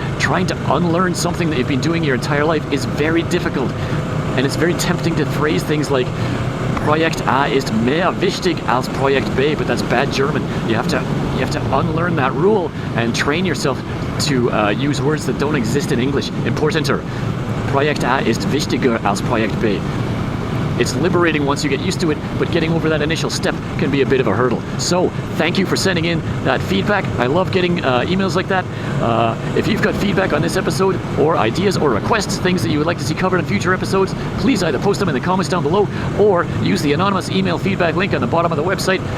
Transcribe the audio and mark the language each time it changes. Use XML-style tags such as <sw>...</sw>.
<en>Trying to unlearn something that you've been doing your entire life is very difficult, and it's very tempting to phrase things like</en> <de>Projekt A ist mehr wichtig als Projekt B,</de> <en>but that's bad German. You have to unlearn that rule and train yourself to use words that don't exist in English. Importanter.</en> <de>Projekt A ist wichtiger als Projekt B.</de> <en>It's liberating once you get used to it, but getting over that initial step can be a bit of a hurdle. So, thank you for sending in that feedback. I love getting emails like that. If you've got feedback on this episode, or ideas or requests, things that you would like to see covered in future episodes, please either post them in the comments down below, or use the anonymous email feedback link on the bottom of the website.</en>